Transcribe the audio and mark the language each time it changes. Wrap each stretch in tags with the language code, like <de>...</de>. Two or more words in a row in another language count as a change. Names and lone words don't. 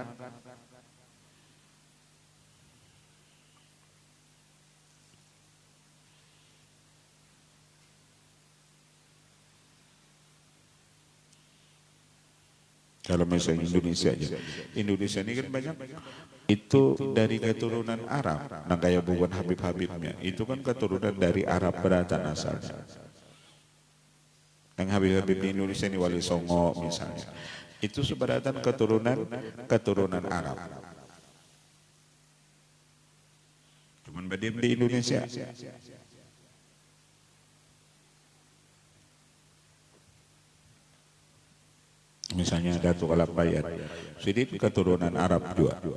<id>Kalau misalnya Indonesia aja, Indonesia ini kan banyak itu dari keturunan Arab. Nah kayak bukan Habib-Habibnya, itu kan keturunan dari Arab beratan asalnya. Yang Habib-Habib di Indonesia ini Wali Songo misalnya, itu seberatan keturunan Arab. Cuman berdiam di Indonesia. Misalnya Datuk Al-Bayat, Sidit keturunan Arab juga.</id>